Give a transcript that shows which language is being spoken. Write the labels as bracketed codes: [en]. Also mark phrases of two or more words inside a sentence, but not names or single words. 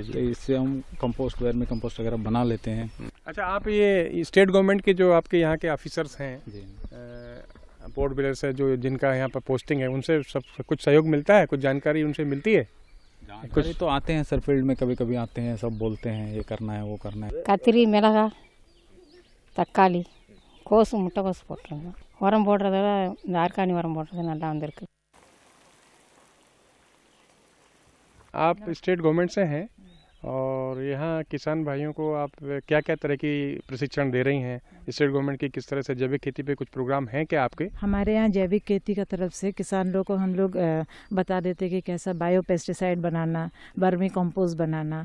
[hi] तो इससे हम कंपोस्ट, [en] vermi compost [hi] वगैरह बना लेते हैं। अच्छा, आप ये [en] state government [hi] के जो आपके यहाँ के ऑफिसर्स हैं, जी, पोर्ट बिलर से जो जिनका यहाँ पर पोस्टिंग है, उनसे सब कुछ सहयोग मिलता है? कुछ जानकारी उनसे मिलती है? कुछ तो आते हैं सर, फील्ड में कभी कभी आते हैं, सब बोलते हैं ये करना है वो करना है। [ta] கத்திரி, மிளகா, தக்காளி, கோசு, முட்டைக்கோசு போட்டுருங்க. உரம் போடுறத விட இந்த ஆர்கானி உரம் போடுறது நல்லா வந்திருக்கு. [hi] आप [en] state government [hi] से हैं, और यहाँ किसान भाइयों को आप क्या क्या तरह की प्रशिक्षण दे रही हैं? [en] state government [hi] की किस तरह से जैविक खेती पे कुछ प्रोग्राम हैं क्या आपके? हमारे यहाँ जैविक खेती का तरफ से किसान लोग को हम लोग बता देते कि कैसा [en] bio pesticide [hi] बनाना, [en] vermi compost [hi] बनाना।